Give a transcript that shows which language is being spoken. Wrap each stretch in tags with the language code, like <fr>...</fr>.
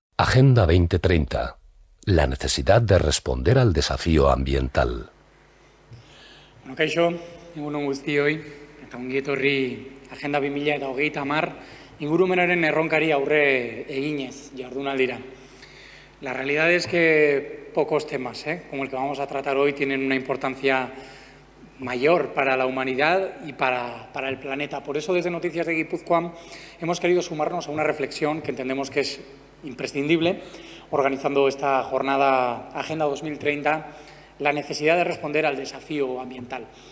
<es>Agenda 2030, la necesidad de responder al desafío ambiental.</es> <eu>Bueno, kaixo, egunon guztioi, eta ongi etorri Agenda 2030, ingurumenaren erronkari aurre eginez jardunaldira.</eu> <es>La realidad es que pocos temas, como el que vamos a tratar hoy, tienen una importancia mayor para la humanidad y para el planeta. Por eso, desde Noticias de Guipúzcoa, hemos querido sumarnos a una reflexión que entendemos que es imprescindible, organizando esta jornada Agenda 2030, la necesidad de responder al desafío ambiental.</es>